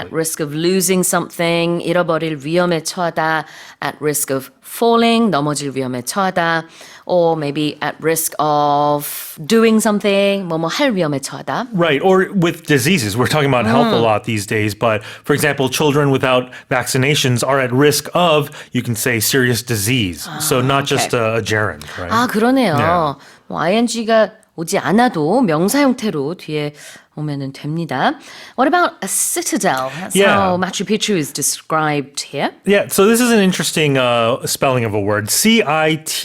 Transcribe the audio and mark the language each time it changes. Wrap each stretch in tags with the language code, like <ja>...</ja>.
<en>At risk of losing something,</en> <ko>잃어버릴 위험에 처하다,</ko> <en>at risk of falling,</en> <ko>넘어질 위험에 처하다,</ko> <en>or maybe at risk of doing something,</en> <ko>뭐뭐 할 위험에 처하다.</ko> <en>Right, or with diseases. We're talking about health a lot these days, but for example, children without vaccinations are at risk of, you can say, serious disease. So not just a gerund, right?</en> <ko>아, 그러네요.</ko> <en>Yeah.</en> <ko>뭐 ing가 오지 않아도 명사 형태로 뒤에 오면은 됩니다.</ko> <en>What about a citadel? That's how Machu Picchu is described here. Yeah, so this is an interesting spelling of a word. Citadel.</en>